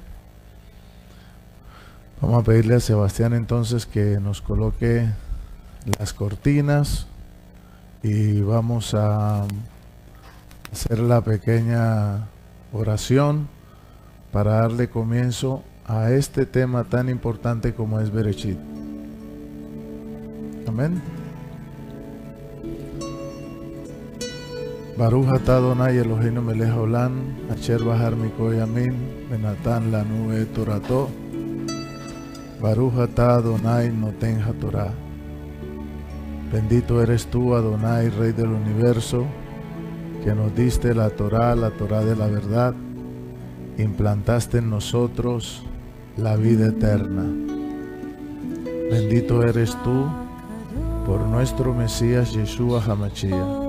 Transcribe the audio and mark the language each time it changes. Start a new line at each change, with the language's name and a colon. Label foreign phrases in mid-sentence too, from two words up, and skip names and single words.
Spanish: Vamos a pedirle a Sebastián entonces que nos coloque las cortinas, y vamos a hacer la pequeña oración para darle comienzo a este tema tan importante como es Bereshit. Amén.
Hebrew: ברוך אתה אדוני אלוהינו מלך העולם, אשר בחר מכל העמים, ונתן לנו את תורתו. ברוך אתה אדוני נותן התורה.
Spanish: Bendito eres tú, Adonai, Rey del universo, que nos diste la Torah de la verdad, implantaste en nosotros la vida eterna. Bendito eres tú por nuestro Mesías Yeshua HaMashiach.